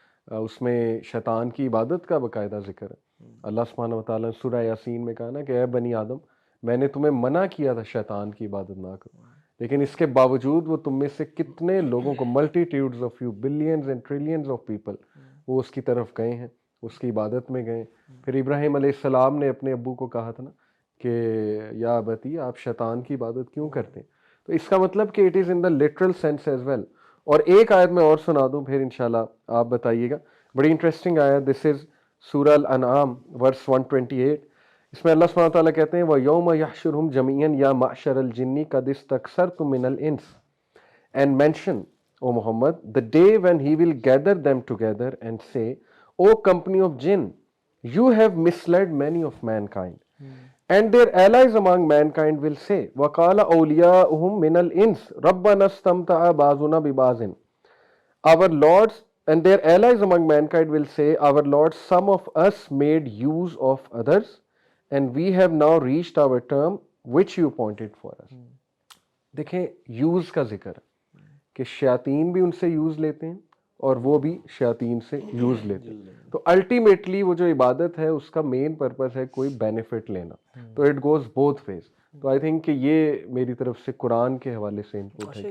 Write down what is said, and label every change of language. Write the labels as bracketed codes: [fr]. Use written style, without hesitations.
[ur] اس میں شیطان کی عبادت کا باقاعدہ ذکر ہے. اللہ سبحانہ و تعالیٰ نے سورہ یاسین میں کہا نا کہ اے بنی آدم, میں نے تمہیں منع کیا تھا شیطان کی عبادت نہ کرو, لیکن اس کے باوجود وہ تم میں سے کتنے لوگوں کو, [en] multitudes of you, billions and trillions of people, [ur] وہ اس کی طرف گئے ہیں, اس کی عبادت میں گئے. پھر ابراہیم علیہ السلام نے اپنے ابو کو کہا تھا نا کہ [ar] یا ابتی [ur] آپ شیطان کی عبادت کیوں کرتے ہیں. تو اس کا مطلب کہ [en] It is in the literal sense as well. [ur] اور ایک آیت میں اور سنا دوں, پھر انشاءاللہ آپ بتائیے گا. بڑی انٹرسٹنگ آیت, دس از سورہ الانعام ورس 128. اس میں اللہ سبحانہ وتعالیٰ کہتے ہیں [ar] وَيَوْمَ يَحْشُرُهُمْ جَمِيعًا يَا مَعْشَرَ الْجِنِّ قَدِ اسْتَكْثَرْتُم مِّنَ الْإِنسِ, [en] and mention, O Muhammad, the day when he will gather them together and say, O company of jinn, you have misled many of mankind. And their allies among mankind will say, [ar] وَقَالَ أَوْلِيَاؤُهُم مِّنَ الْإِنسِ رَبَّنَا اسْتَمْتَعَ بَعْضُنَا بِبَعْضٍ. [en] Our lords and their allies among mankind will say, our lords, some of us made use of others, and we have now reached our term which you appointed for us. [ur] دیکھیں use کا ذکر ہے کہ شیاطین بھی ان سے use لیتے ہیں اور وہ بھی شیاطین سے یوز لیتے ہیں. تو الٹیمیٹلی وہ جو عبادت ہے اس کا مین پرپز ہے کوئی بینیفٹ لینا. تو [en] It goes both ways. [ur] تو [en] I think [ur] کہ یہ میری طرف سے قرآن کے حوالے سے انپوٹ ہے کہ